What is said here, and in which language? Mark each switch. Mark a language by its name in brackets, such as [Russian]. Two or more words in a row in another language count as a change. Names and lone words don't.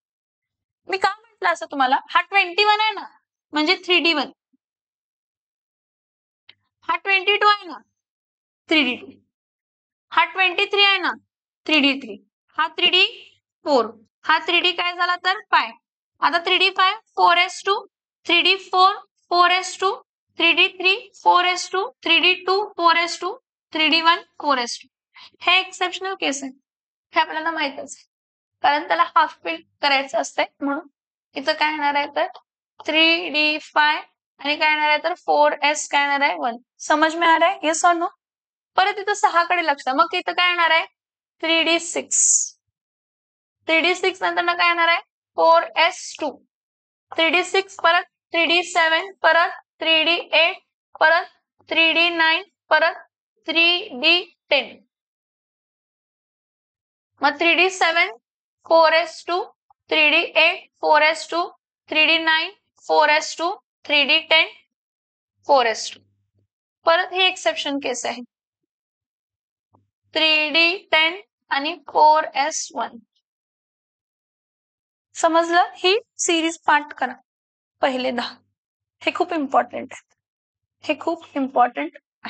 [Marathi] मी का म्हटलं असं तुम्हाला, हा 21 आहे ना म्हणजे 3D1, हा 22 आहे ना 3D2, हा 23 आहे ना 3D3, हा 3D4, हा 3D काय झाला तर 5. आता 3D5 4s2, 3D4 4s2, 3D3 4s2, 3D2 4s2, 3D1 4s2. हे एक्सेप्शनल केस आहे, हे आपल्याला माहितच आहे, कारण त्याला [English] half fill [Marathi] करायचं असतंय. म्हणून इथं काय येणार आहे तर 3D5 आणि काय येणार आहे तर 4s काय येणार आहे 1. [Hindi] समज में आ रहा है, येस और नो. [Marathi] परत इथं 6 कडे लक्ष द्या. मग इथं काय येणार आहे 3D6, 3D6 नंतर काय येणार आहे 4s2, 3D6 परत 3D7 परत 3D8 परत 3D9 परत 3D10. मग 3D7 4s2, 3D8 4s2, 3D9 4s2, 3D10 4s2. परत ही एक्सेप्शन केस आहे, 3D10 आणि 4s1. समजलं? ही सिरीज पाठ करा पहिले 10. हे खूप इम्पॉर्टंट आहे, हे खूप इम्पॉर्टंट आहे.